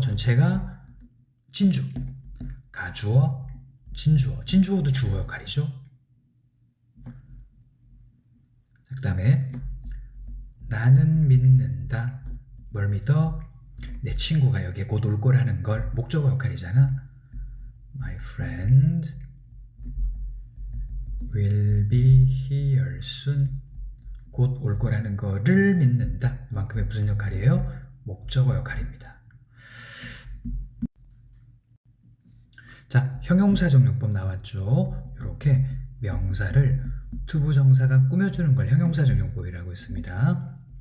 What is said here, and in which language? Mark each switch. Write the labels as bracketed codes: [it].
[ko] 전체가 진주. 가주어, 진주어. 진주어도 주어 역할이죠. 그 다음에 나는 믿는다. 뭘 믿어? 내 친구가 여기에 곧 올 거라는 걸. 목적어 역할이잖아. [en] My friend will be here soon. [ko] 곧 올 거라는 거를 믿는다. 이만큼의 무슨 역할이에요? 목적어 역할입니다. 자, 형용사정용법 나왔죠? 이렇게 명사를 투부정사가 꾸며주는 걸 형용사정용법이라고 했습니다.